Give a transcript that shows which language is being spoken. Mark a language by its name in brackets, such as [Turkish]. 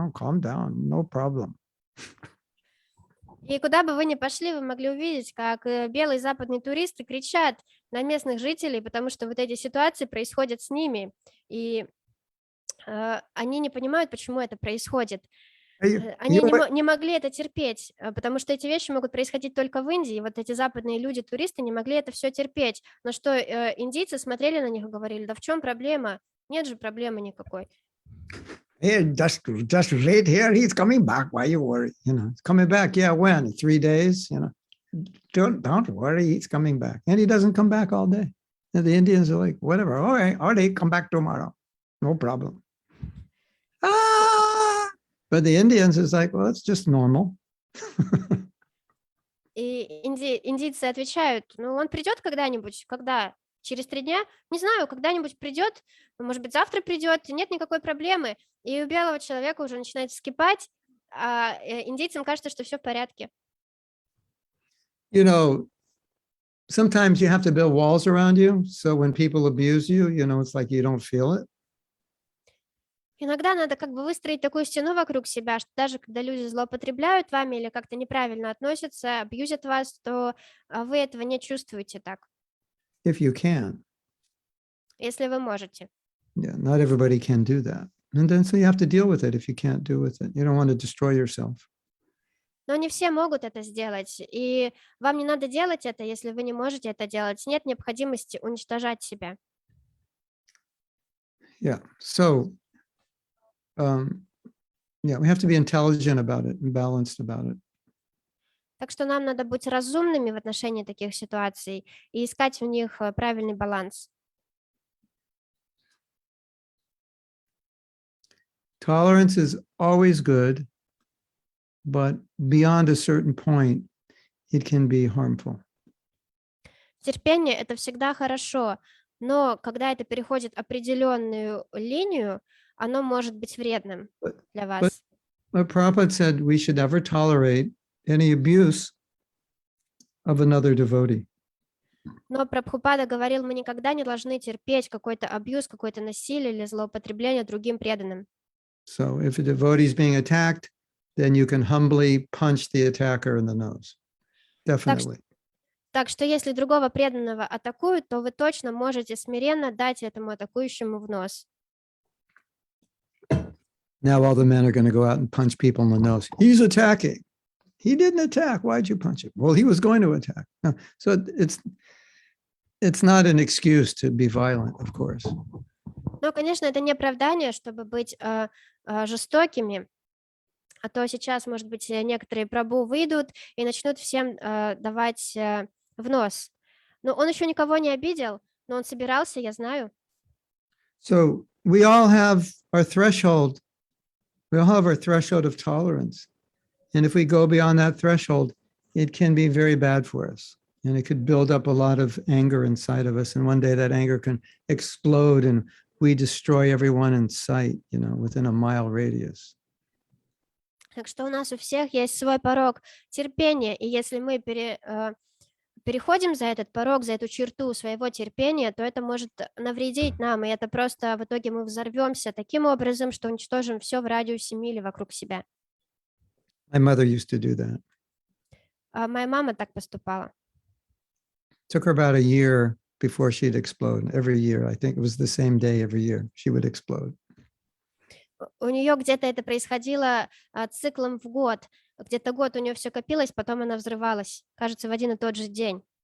[English] Calm down, no problem. [Russian] И куда бы вы ни пошли, вы могли увидеть, как белые западные туристы кричат на местных жителей, потому что вот эти ситуации происходят с ними, и они не понимают, почему это происходит. Они не могли это терпеть, потому что эти вещи могут происходить только в Индии. И вот эти западные люди, туристы, не могли это все терпеть. Но что индийцы смотрели на них и говорили: да в чем проблема? Нет же проблемы никакой. [English] Hey, just wait here. He's coming back. Why you worry? It's coming back. Yeah, when? 3 days? Don't worry. He's coming back, and he doesn't come back all day. And the Indians are like, whatever. All right, come back tomorrow. No problem. But the Indians is like, well, it's just normal. [Russian] И индийцы отвечают: ну, он придет когда-нибудь, когда? Через 3 дня? Не знаю, когда-нибудь придет, может быть, завтра придет, нет никакой проблемы. И у белого человека уже начинает вскипать, а индейцам кажется, что все в порядке. [English] Sometimes you have to build walls around you, so when people abuse you, it's like you don't feel it. [Russian] Иногда надо как бы выстроить такую стену вокруг себя, что даже когда люди злоупотребляют вами или как-то неправильно относятся, абьюзят вас, то вы этого не чувствуете так, [English] If you can. [Russian] если вы можете. [English] Yeah, not everybody can do that. And then so you have to deal with it if you can't do with it. You don't want to destroy yourself. [Russian] Но не все могут это сделать, и вам не надо делать это, если вы не можете это делать. Нет необходимости уничтожать себя. [English] Yeah. So, we have to be intelligent about it and balanced about it. [Russian] Так что нам надо быть разумными в отношении таких ситуаций и искать в них правильный баланс. [English] Tolerance is always good, but beyond a certain point, it can be harmful. [Russian] Терпение — это всегда хорошо, но когда это переходит определенную линию, оно может быть вредным для вас. [English] But Prabhupada said we should never tolerate any abuse of another devotee. [Russian] Но Прабхупада говорил, мы никогда не должны терпеть какой-то абьюз, какое-то насилие или злоупотребление другим преданным. [English] So if a devotee is being attacked, then you can humbly punch the attacker in the nose. Definitely. [Russian] Так что если другого преданного атакуют, то вы точно можете смиренно дать этому атакующему в нос. [English] Now all the men are going to go out and punch people in the nose. He's attacking. He didn't attack. Why'd you punch him? Well, he was going to attack. No. So it's not an excuse to be violent, of course. [Russian] Но, конечно, это не оправдание, чтобы быть жестокими. А то сейчас, может быть, некоторые прабху выйдут и начнут всем давать в нос. Но он еще никого не обидел, но он собирался, я знаю. [English] So we all have our threshold. We all have our threshold of tolerance. And if we go beyond that threshold, it can be very bad for us. And it could build up a lot of anger inside of us. And one day that anger can explode and we destroy everyone in sight, within a mile radius. [Russian] Так что у нас у всех есть свой порог терпения, и если мы переходим за этот порог, за эту черту своего терпения, то это может навредить нам, и это просто в итоге мы взорвемся таким образом, что уничтожим все в радиусе мили вокруг себя. [English] My mother used to do that. [Russian] Моя мама так поступала. [English] Took her about a year before she'd explode. Every year, I think it was the same day every year, she would explode. [Russian] У нее где-то это происходило циклом в год. Где-то год у нее все копилось, потом она взрывалась. Кажется, в один и тот же день.